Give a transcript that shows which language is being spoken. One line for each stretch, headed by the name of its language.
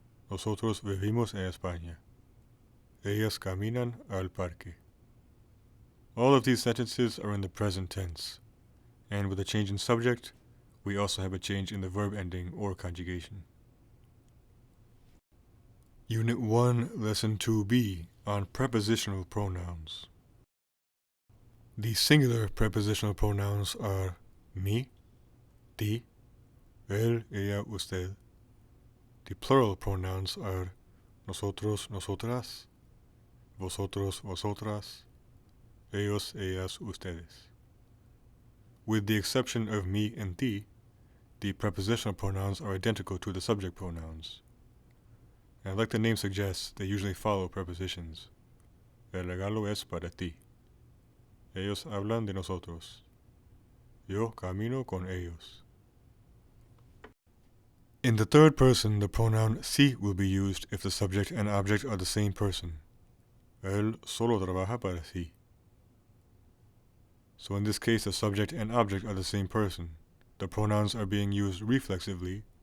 Spanish: Nosotros vivimos en España. Ellas caminan al parque.
English: All of these sentences are in the present tense, and with a change in subject, we also have a change in the verb ending or conjugation. Unit 1, Lesson 2b on prepositional pronouns. The singular prepositional pronouns are mi, ti, él, ella, usted. The plural pronouns are nosotros, nosotras, vosotros, vosotras, ellos, ellas, ustedes. With the exception of mi and ti, the prepositional pronouns are identical to the subject pronouns. And like the name suggests, they usually follow prepositions.
Spanish: El regalo es para ti. Ellos hablan de nosotros. Yo camino con ellos.
English: In the third person, the pronoun si will be used if the subject and object are the same person.
Spanish: Él solo trabaja para sí.
English: So in this case, the subject and object are the same person. The pronouns are being used reflexively.